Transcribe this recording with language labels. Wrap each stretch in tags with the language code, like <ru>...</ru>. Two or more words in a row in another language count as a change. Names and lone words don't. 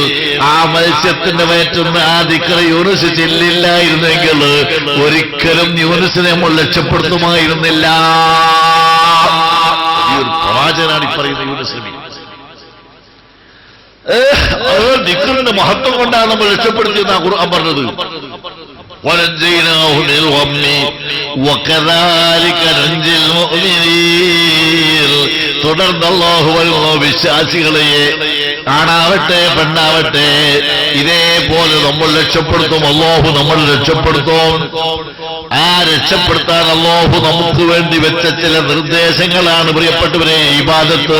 <ml>ആ മത്സ്യത്തിന്റെ വയറ്റുന്ന ആ ദിക്ർ യൂനുസ് ചെല്ലില്ലായിരുന്നെങ്കിൽ ഒരിക്കലും യൂനുസിനെ നമ്മൾ രക്ഷപ്പെടുത്തുമായിരുന്നില്ല. ഈ ഒരു പ്രവാചകനാണ് ഈ പറയുന്ന യൂനുസ് നബി. ദിക്റിന്റെ മഹത്വം കൊണ്ടാണ് നമ്മൾ രക്ഷപ്പെടുത്തിയെന്ന് ഖുർആൻ പറഞ്ഞത്.</ml> <ar>وَنَجَّيْنَاهُ مِنَ الْغَمِّ وَكَذَلِكَ نُنْجِي الْمُؤْمِنِينَ.</ar> <ml>തുടർന്ന് അല്ലാഹു പറയുന്നു, വിശ്വാസികളെ ആണാവട്ടെ പെണ്ണാവട്ടെ ഇതേപോലെ നമ്മൾ രക്ഷപ്പെടുത്തും. അല്ലാഹു നമ്മൾ രക്ഷപ്പെടുത്തും. ആ രക്ഷപ്പെടുത്താൻ അല്ലാഹു നമുക്ക് വേണ്ടി വെച്ച ചില നിർദ്ദേശങ്ങളാണ് പ്രിയപ്പെട്ടവരെ ഇബാദത്ത്.</ml>